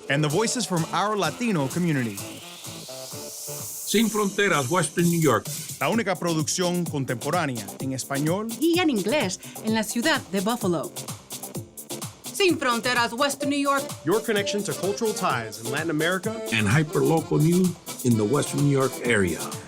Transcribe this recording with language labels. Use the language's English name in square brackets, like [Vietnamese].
[English] and the voices from our Latino community. [Spanish] Sin Fronteras, Western New York. La única producción contemporánea en español y en inglés en la ciudad de Buffalo. Sin Fronteras, Western New York. [English] Your connection to cultural ties in Latin America and hyperlocal news in the Western New York area.